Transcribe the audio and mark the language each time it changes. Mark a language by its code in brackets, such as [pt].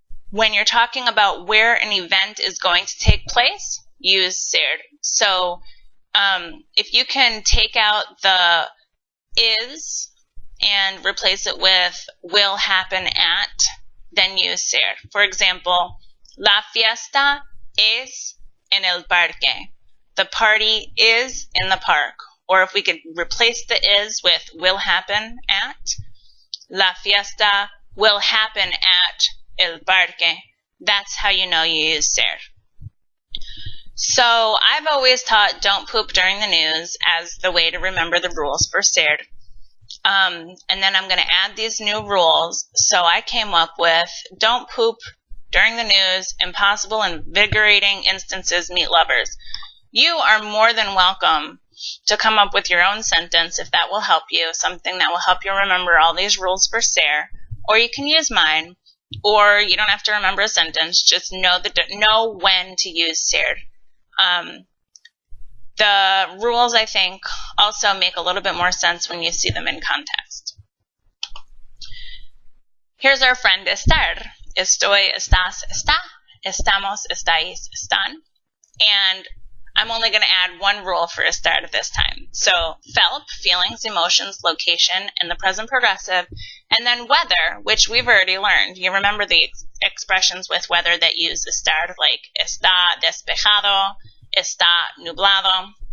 [en] When you're talking about where an event is going to take place, use ser. So if you can take out the is and replace it with will happen at, then use ser. For example, [es] la fiesta es en el parque. [en] The party is in the park. Or if we could replace the is with will happen at, [es] la fiesta [en] will happen at [es] el parque. [en] That's how you know you use ser. So I've always taught don't poop during the news as the way to remember the rules for ser. And then I'm going to add these new rules. So I came up with don't poop during the news, impossible, invigorating instances, meet lovers. You are more than welcome to come up with your own sentence if that will help you, something that will help you remember all these rules for ser, or you can use mine, or you don't have to remember a sentence, just know when to use ser. The rules, I think, also make a little bit more sense when you see them in context. Here's our friend estar. [es] Estoy, estás, está, estamos, estáis, están. [en] And I'm only going to add one rule for estar this time. So felt, feelings, emotions, location, and the present progressive. And then weather, which we've already learned. You remember the expressions with weather that use estar, like [es] está despejado, está nublado.